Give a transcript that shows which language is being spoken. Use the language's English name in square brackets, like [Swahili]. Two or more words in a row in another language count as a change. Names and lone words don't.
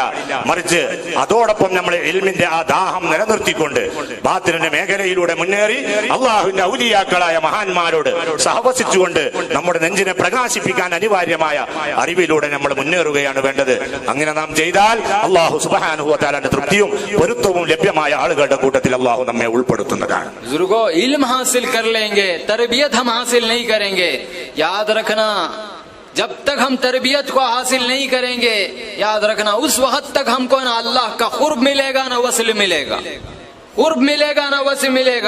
[Malayalam] മറിച്ച് അതോടൊപ്പം നമ്മൾ ഇൽമിന്റെ ആ ദാഹം നിലനിർത്തിക്കൊണ്ട് ബാത്തിനിന്റെ മേഖലയിലൂടെ മുന്നേറി അള്ളാഹുവിന്റെ ഔലിയാക്കളായ മഹാന്മാരോട് സഹവസിച്ചുകൊണ്ട് നമ്മുടെ നെഞ്ചിനെ പ്രകാശിപ്പിക്കാൻ അനിവാര്യമായ അറിവിലൂടെ നമ്മൾ മുന്നേറുകയാണ് വേണ്ടത്. അങ്ങനെ നാം ചെയ്താൽ അല്ലാഹു [Arabic] سبحانه وتعالى [Malayalam] തൃപ്തിയും പൊരുത്തവും ലഭ്യമായ ആളുകളുടെ കൂട്ടത്തിൽ അല്ലാഹു നമ്മെ ഉൾപ്പെടുത്തുന്നതാണ്. [Urdu] بزرگو، علم حاصل کر لیں گے، تربیت ہم حاصل نہیں کریں گے. یاد رکھنا، جب تک ہم تربیت کو حاصل نہیں کریں گے، یاد رکھنا اس وقت تک ہم کو نہ اللہ کا قرب ملے گا نہ وصل ملے گا، قرب ملے گا نہ وصل ملے گا.